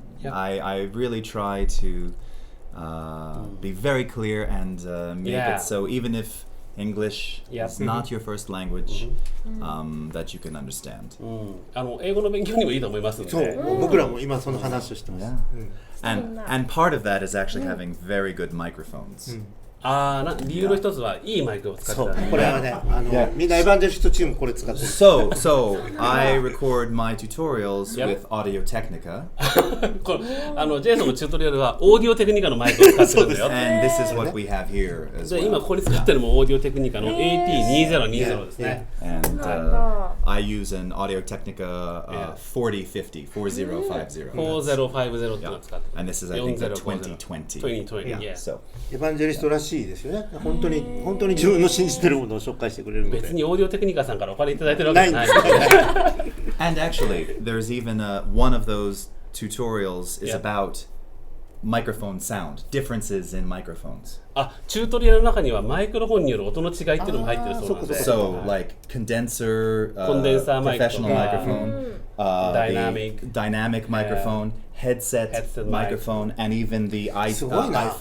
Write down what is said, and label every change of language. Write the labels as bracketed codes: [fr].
[en] I really try to be very clear and make it so even if English is not your first language, that you can understand. [ja] 英語の勉強にもいいと思いますので。そう、僕らも今その話をしてます。 [en] And part of that is actually having very good microphones. [ja] 理由の一つはいいマイクを使ってたね。これはね、みんなエヴァンジェリストチームこれ使ってる。 [en] So I record my tutorials with Audio Technica. [ja] ジェイソンのチュートリアルはオーディオテクニカのマイクを使ってるんだよ。 [en] And this is what we have here as well. [ja] 今ここに使ってるのもオーディオテクニカの AT2020 ですね。 [en] And I use an Audio Technica 4050. [ja] 4050 っていうのを使ってる。 [en] And this is I think the 2020. [ja] 2020。エヴァンジェリストらしいですよね。本当に自分の信じてるものを紹介してくれるので。別にオーディオテクニカさんからお金いただいてるわけじゃない。 [en] And actually, there's even one of those tutorials is about microphone sound, differences in microphones. [ja] チュートリアルの中にはマイクロフォンによる音の違いっていうのも入ってるそうなんで。 [en] So like condenser, professional microphone, dynamic microphone, headset microphone, and even the iPhone